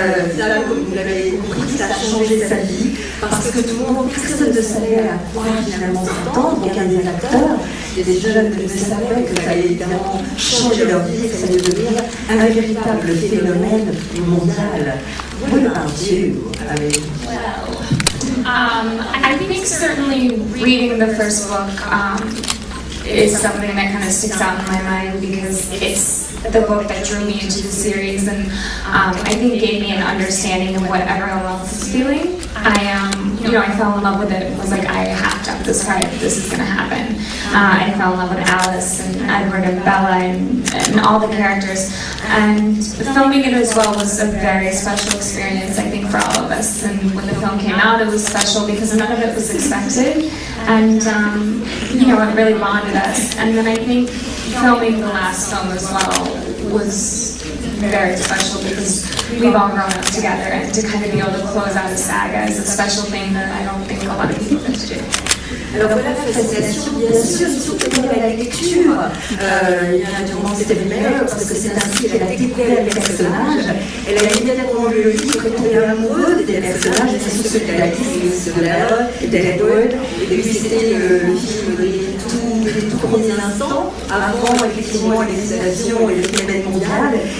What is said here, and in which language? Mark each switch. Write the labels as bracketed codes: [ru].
[fr] Finalement, comme vous l'avez compris, ça a changé sa vie parce que tout le monde, personne ne savait à quoi finalement s'attendre. Aucun des acteurs, et des jeunes ne savaient que ça allait évidemment changer leur vie et que ça allait devenir un véritable phénomène mondial. [en] What about you? I think certainly reading the first book is something that kind of sticks out in my mind because it's the book that drew me into the series and I think gave me an understanding of what everyone else is feeling. I fell in love with it. It was like, I have to have this fight. This is going to happen. I fell in love with Alice and Edward and Bella and all the characters. And filming it as well was a very special experience, I think, for all of us. And when the film came out, it was special because none of it was expected. And, it really bonded us. And then I think filming the last film as well was very special because we've all grown up together, and to kind of be able to close out a saga is a special thing that I don't think a lot of people get to do. [fr] Alors voilà, la fascination, bien sûr, surtout pendant la lecture. Il y en a durant ses primaires, parce que c'est ainsi qu'elle a découvert les personnages. Elle a immédiatement lu le livre et tombé amoureuse des personnages, et c'est ceux d'Alice, ceux de Bella et d'Edward. Et puis c'était le film des tout premiers instants, avant effectivement l'excitation et le phénomène mondial.